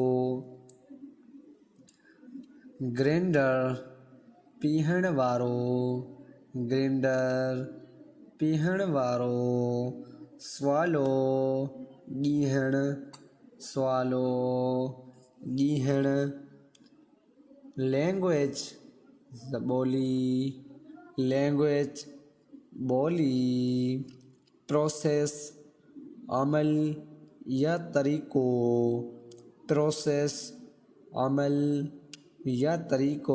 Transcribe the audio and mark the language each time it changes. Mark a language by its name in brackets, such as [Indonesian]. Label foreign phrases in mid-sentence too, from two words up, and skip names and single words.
[Sindhi] ग्राइंडर, पीहण वारो। ग्राइंडर, पीहण वारो। स्वालो, ॻीहणु। स्वालो, ॻीहणु। लैंग्वेज, ॿोली। लैंग्वेज, ॿोली। प्रोसेस, अमल या तरीक़ो। प्रोसेस, अमल या तरीक़ो।